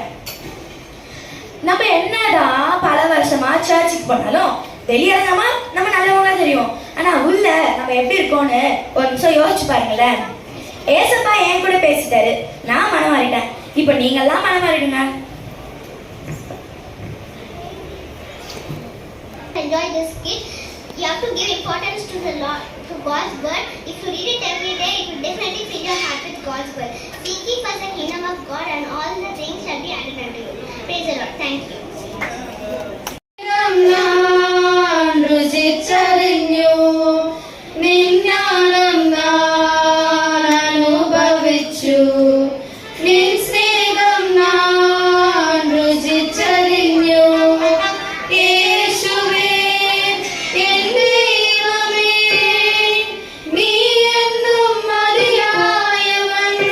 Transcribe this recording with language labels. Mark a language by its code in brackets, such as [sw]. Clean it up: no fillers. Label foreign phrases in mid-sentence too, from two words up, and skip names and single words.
[ta] நம்ம என்னதான் பல வருஷமா சர்ச்சுக்கு போனாலும் வெளியிறங்காம நம்ம நல்லவங்களா தெரியும். ஆனா உள்ள நம்ம எப்படி இருக்கோம்னு ஒரு நிமிஷம் யோசிச்சு பாருங்களேன். ஏசப்பா என் கூட பேசிட்டாரு, நான் மனம் மாறிட்டேன். இப்ப நீங்க எல்லாம் மனம் மாறிடுங்க. [en] Enjoy this kid. You have to give importance to the Lord. to God's word. If you read it every day, it will definitely fill your heart with God's word. Seek ye first the kingdom of God, and all the things shall be added unto you. Praise the Lord. Thank you. [ml] நான் ருசிச்சறிഞ്ഞു നിന്നാനം ഞാൻ അനുഭവിച്ചു നിൻ സ്നേഹം ഞാൻ രുചിച്ചറിഞ്ഞു യേശുവേ എൻ ദൈവമേ നീ എന്നും മതിയായവൻ